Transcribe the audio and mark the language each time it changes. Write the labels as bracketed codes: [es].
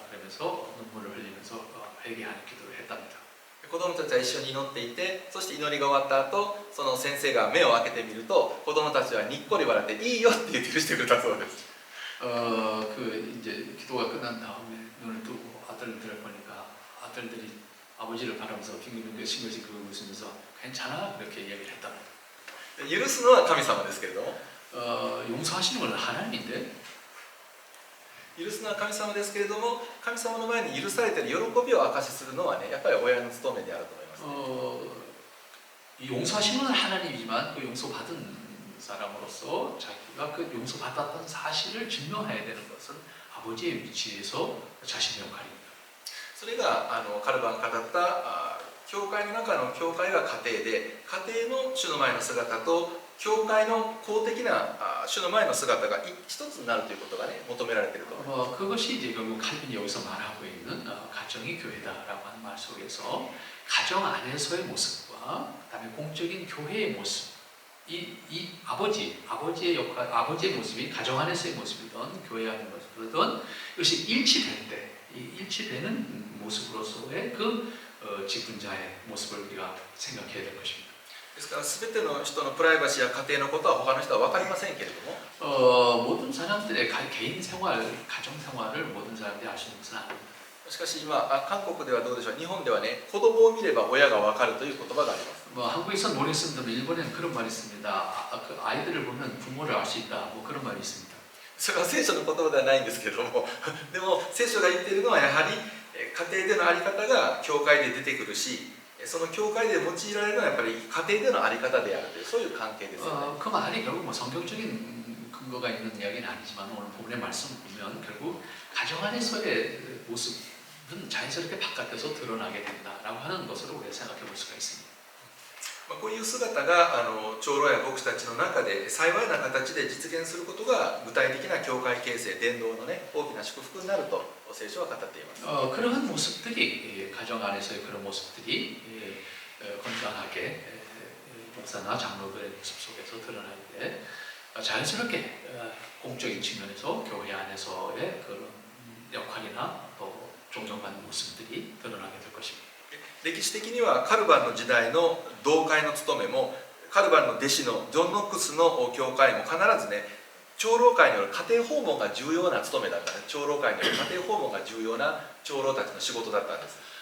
[ko] 그러면서 눈물을 흘리면서 회개하는 기도를 했답니다. [ja] 子供たちは一緒に祈っていてそして祈りが終わった後その先生が目を開けてみると子供たちはにっこり笑っていいよって言って許してくれたそうです。 [ko] 그 이제 기도가 끝난 다음에 눈을 뜨고 아들들을 보니까 아들들이 아버지를 바라면서 빙글빙글 싱글싱글 웃으면서 괜찮아 그렇게 이야기를 했답니다. [ja] 許すのは神様ですけれども [ko] 용서하시는 건 하나님인데 [ja] 許すのは神様ですけれども神様の前に許されている喜びを証しするのはねやっぱり親の務めであると思います、ね。 [ko] 용서하시는 건 하나님이지만 그 용서받은 사람으로서 자기가 그 용서받았던 사실을 증명해야 되는 것은 아버지의 위치에서 자신의 역할입니다. [ja] それがカルバンが語った教会の中の教会が家庭で家庭の主の前の姿と教会の公的な主の前の姿が一つになるということがね求められていると思います。 [ko] 그것이 이제 결국 칼빈이 여기서 말하고 있는 가정이 교회다라고 하는 말 속에서 가정 안에서의 모습과 그다음에 공적인 교회의 모습 이 아버지의 역할 아버지의 모습이 가정 안에서의 모습이든 교회 안의 모습이든 이것이 일치될 때 이 일치되는 모습으로서의 그 직분자의 모습을 우리가 생각해야 될 것입니다. [ja] ですから全ての人のプライバシーや家庭のことは他の人は分かりませんけれども [ko] 모든 사람들의 개인 생활, 가정 생활을 모든 사람들이 알 수 있는 것은 아닙니다. [ja] しかし今韓国ではどうでしょう日本ではね子供を見れば親が分かるという言葉があります [ko] 한국에서 모르겠습니다만 일본에는 그런 말이 있습니다. 그 아이들을 보면 부모를 알 수 있다. 뭐 그런 말이 있습니다. [ja] それは聖書の言葉ではないんですけれどもでも聖書が言っているのはやはり家庭での在り方が教会で出てくるしその教会で用いられるのはやっぱり家庭での在り方であるというそういう関係ですよね。 [ko] 그 말이 결국 뭐 성경적인 근거가 있는 이야기는 아니지만 오늘 본문의 말씀을 보면 결국 가정 안에서의 모습은 자연스럽게 바깥에서 드러나게 된다라고 하는 것으로 우리가 생각해 볼 수가 있습니다. [ja] こういう姿が長老や牧師たちの中で幸いな形で実現することが具体的な教会形成伝道のね大きな祝福になると聖書は語っています。 [ko] 그러한 모습들이 가정 안에서의 그런 모습들이 건강하게 목사나 장로들의 모습 속에서 드러날 때 자연스럽게 공적인 측면에서 교회 안에서의 그런 역할이나 또 존경받는 모습들이 드러나게 될 것입니다. [ja] 歴史的にはカルバンの時代の同会の務めもカルバンの弟子のジョン・ノックスの教会も必ずね長老会による家庭訪問が重要な務めだったんです。長老会による家庭訪問が重要な長老たちの仕事だったんです。